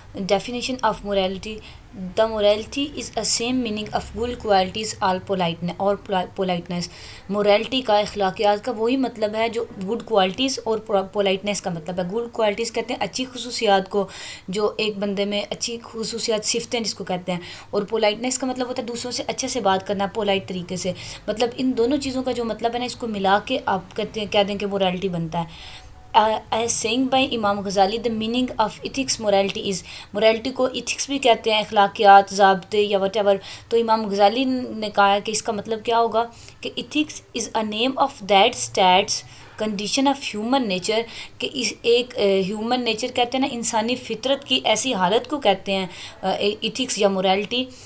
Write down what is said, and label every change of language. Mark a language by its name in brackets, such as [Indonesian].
[English] Definition of morality: the morality is a same meaning of good qualities or politeness. [Urdu] morality کا، اخلاقیات کا وہی مطلب ہے جو good qualities اور politeness کا مطلب ہے. good qualities کہتے ہیں اچھی خصوصیات کو، جو ایک بندے میں اچھی خصوصیات صفتیں جس کو کہتے ہیں، اور politeness کا مطلب ہوتا ہے دوسروں سے اچھے سے بات کرنا، polite طریقے سے. مطلب ان دونوں چیزوں کا جو مطلب ہے نا، اس کو ملا کے آپ کہہ دیں کہ morality بنتا ہے. [English] As saying by Imam Ghazali, the meaning of ethics morality is. [Urdu] morality کو ethics بھی کہتے ہیں، اخلاقیات، ضابطے یا وٹ ایور. تو امام غزالی نے کہا ہے کہ اس کا مطلب کیا ہوگا کہ [English] ethics is a name of that states condition of human nature، [Urdu] کہ ایک ہیومن نیچر کہتے ہیں نا، انسانی فطرت کی ایسی حالت کو کہتے ہیں ethics یا morality.